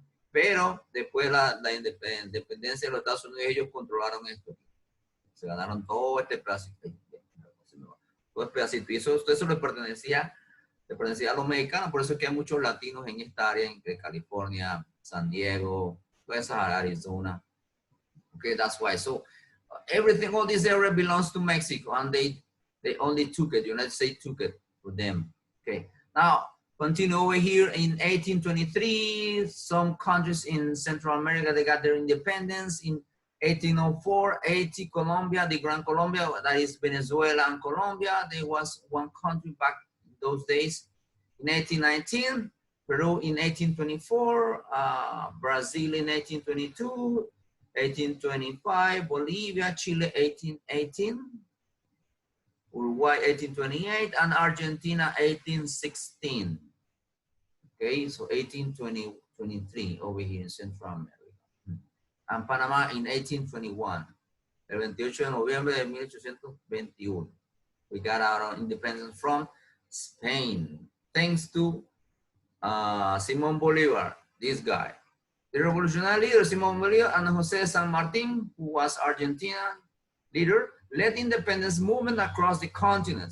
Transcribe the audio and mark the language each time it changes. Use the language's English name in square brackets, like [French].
[Spanish] Pero después la independencia de los Estados Unidos, ellos controlaron esto. Se ganaron todo este pedacito. Todo este pedacito. Y eso le pertenecía a los mexicanos. Por eso es que hay muchos latinos en esta área, entre California, San Diego, toda esa Arizona. [English] Okay, that's why. So everything, all this area belongs to Mexico, and they only took it. The United States took it for them. Okay. Now continue over here in 1823. Some countries in Central America, they got their independence. In 1804, Haiti, Colombia, the Gran Colombia, that is Venezuela and Colombia. There was one country back in those days. In 1819, Peru in 1824, Brazil in 1822, 1825, Bolivia, Chile 1818, Uruguay 1828, and Argentina 1816. Okay, so 1823 over here in Central America. And Panama in 1821, [Spanish] el 28 de noviembre de 1821. [English] We got our independence from Spain, thanks to Simón Bolívar, this guy. The revolutionary leader, Simón Bolívar, and José San Martín, who was Argentinian leader, led the independence movement across the continent.